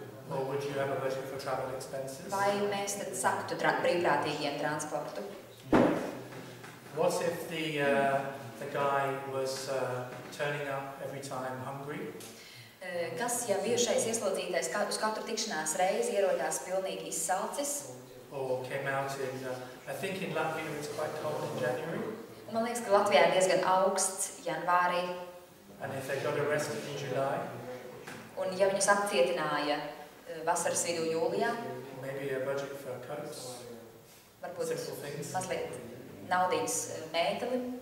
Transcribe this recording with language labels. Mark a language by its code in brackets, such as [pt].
[en] Or would you have a budget for travel expenses? [lv] Vai mēs tad saktu brīvprātīgiem transportu? [en] What if the guy was turning up every time hungry? [lv] Kas, ja bijušais ieslodzītais uz katru tikšanās reizi ierodās pilnīgi izsalcis? [en] Or came out in, I think in Latvia it's quite cold in January. [lv] Man liekas, ka Latvijā ir diezgan augsts janvārī. [en] And if they got arrested in July? [lv] Un ja viņus apcietināja vasaras vidū jūlijā? [en] Maybe a budget for coats? [lv] Varbūt [en] simple things? [lv] Mazliet naudiņas mēteli.